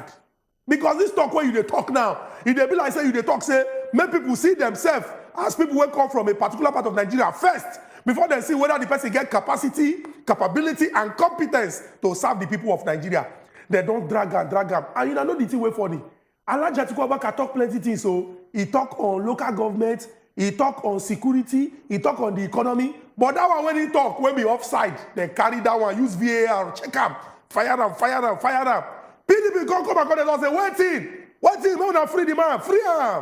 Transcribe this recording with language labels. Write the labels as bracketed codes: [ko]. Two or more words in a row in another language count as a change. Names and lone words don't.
[pcm] Because this talk where you they talk now, if they be like say you they talk, say, make people see themselves as people will come from a particular part of Nigeria first, before they see whether the person get capacity, capability, and competence to serve the people of Nigeria. They don't drag them. And you know the thing way funny. Alhaji Atiku Abubakar talk plenty things. So he talk on local government, he talk on security, he talk on the economy. But that one when he talk, when be offside, they carry that one, use VAR, check them, fire them. PDP come and say, waiting, no, free the man, free him.